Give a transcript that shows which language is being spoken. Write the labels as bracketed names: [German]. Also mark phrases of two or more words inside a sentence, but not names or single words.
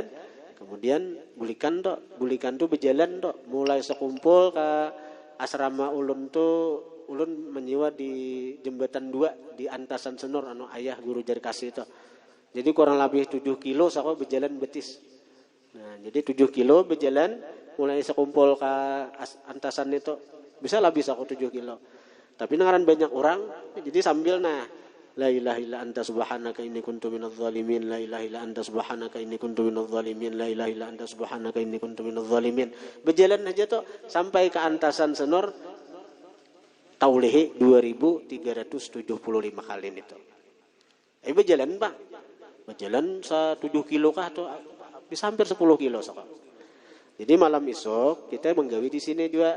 [Banjar] Kemudian bulikan tuh berjalan tuh mulai sekumpul ke asrama ulun tuh ulun menyewa di jembatan 2 di Antasan Senur ayah guru jari kasih itu. Jadi kurang lebih 7 kilo saya berjalan betis. Nah, jadi 7 kilo berjalan mulai sekumpul ke antasan itu. Bisa aku 7 kilo. [Arabic] Tapi ngaran banyak orang, jadi sambil لا إله إلا أنت سبحانك إني كنت من الظالمين, لا إله إلا أنت سبحانك إني كنت من الظالمين, لا إله إلا أنت سبحانك إني كنت من الظالمين. [Banjar] Berjalan aja tuh sampai ke antasan Senor Taulihi 2375 kali itu. Berjalan Pak. Berjalan 7 kilo kah atau bisa hampir 10 kilo sok. Jadi malam esok kita menggawi di sini juga.